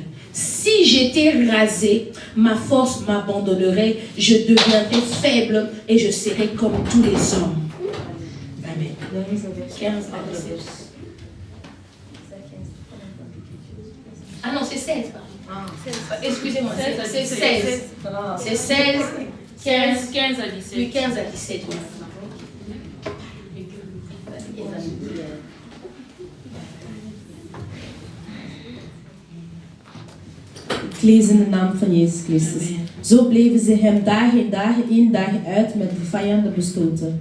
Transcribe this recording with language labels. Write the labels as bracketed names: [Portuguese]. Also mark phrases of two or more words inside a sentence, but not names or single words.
[French] Si j'étais rasé, ma force m'abandonnerait, je deviendrais faible et je serais comme tous les hommes. Amen. 15 à 17. Ah non, c'est 16. Excusez-moi, c'est 16. C'est 16, 15 à 17. Oui, 15 à 17. Oui. [Dutch] ik lees in de naam van Jezus Christus. Zo bleven ze hem dagen in, dagen uit met de vijanden bestoten.